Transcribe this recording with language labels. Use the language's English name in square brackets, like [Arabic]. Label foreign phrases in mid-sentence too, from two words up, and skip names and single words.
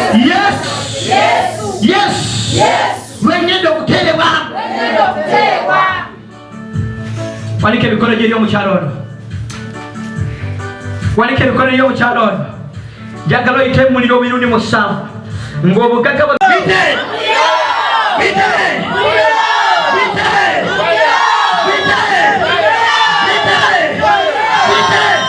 [Ganda] Yesu. Yesu. Yesu. Yesu. Lwe ngenda okuterebwa. Wanika emikono gyo eri omukyalo ono. Wanika emikono gyo omukyalo ono. Njagala oyite mu muliro emirundi musanvu. Ng'obugagga bwa-, [English] Bite! Bite! Bite! Bite! Bite! Bite! Bite!